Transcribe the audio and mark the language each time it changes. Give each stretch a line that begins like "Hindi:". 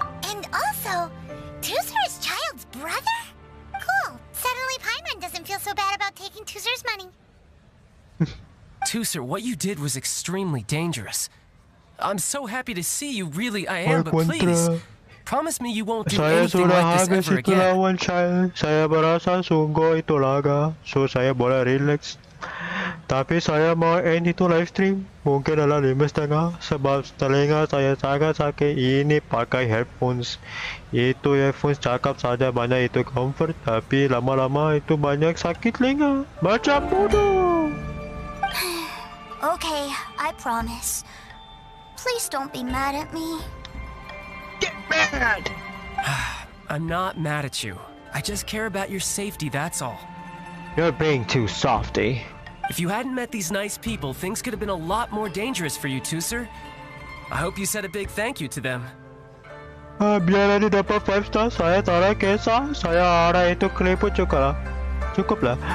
English: And also, Tusser is Child's brother? Cool. Suddenly Paimon doesn't feel so bad about taking Tusser's money. Tusser, what you did was extremely dangerous. I'm so happy to see you, really I am, but please, promise me you won't do anything like this ever again. Child.
Malay: Saya merasa sungguh itu laga, so saya boleh relax. Tapi saya mau end itu live stream, mungkin adalah 5:30 sebab telinga saya sangat sakit. Ini pakai headphones. Itu headphones cakap saja banyak itu comfort, tapi lama-lama itu banyak sakit telinga. Macam bodoh.
English: Okay, I promise. Please don't be mad at me. Get mad! I'm not mad at you. I just care about your safety, that's all. You're being too softy. If you hadn't met these nice people, things could have been a lot more dangerous for you, Tusser. I hope you said a big thank you to them.
Malay: Biar nanti dapat 5 star, saya taruh kisah. Saya ada itu klip cukup lah.